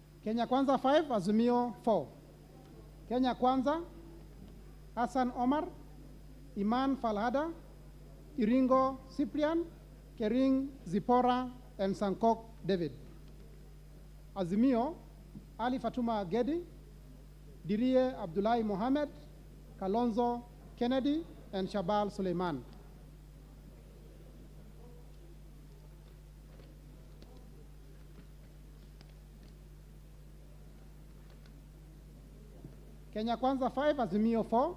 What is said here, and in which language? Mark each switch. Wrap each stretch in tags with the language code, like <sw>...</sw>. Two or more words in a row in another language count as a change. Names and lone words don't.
<en>Kenya Kwanza 5, Azimio 4. Kenya Kwanza, Hassan Omar, Iman Falhada, Iringo Cyprian, Kering Zipora, and Sankok David. Azimio, Ali Fatuma Gedi, Dirie Abdullahi Mohammed, Kalonzo Kennedy, and Shabal Suleiman. Kenya Kwanza 5, Azimio 4.</en>